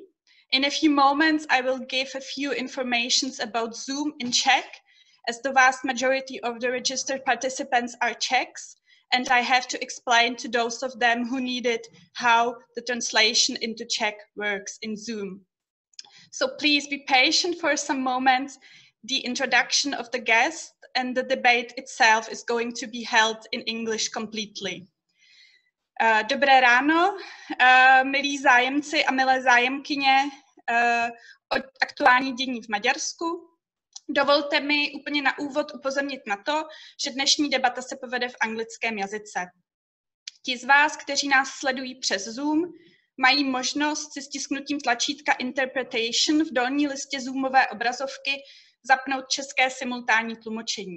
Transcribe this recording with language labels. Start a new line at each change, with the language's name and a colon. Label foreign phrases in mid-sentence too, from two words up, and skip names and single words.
English: In a few moments, I will give a few informations about Zoom in Czech, as the vast majority of the registered participants are Czechs, and I have to explain to those of them who need it how the translation into Czech works in Zoom. So please be patient for some moments. The introduction of the guest and the debate itself is going to be held in English completely.
Czech: Dobré ráno, milí zájemci a milé zájemkyně o aktuální dění v Maďarsku. Dovolte mi úplně na úvod upozornit na to, že dnešní debata se povede v anglickém jazyce. Ti z vás, kteří nás sledují přes Zoom, mají možnost si stisknutím tlačítka Interpretation v dolní listě Zoomové obrazovky zapnout české simultánní tlumočení.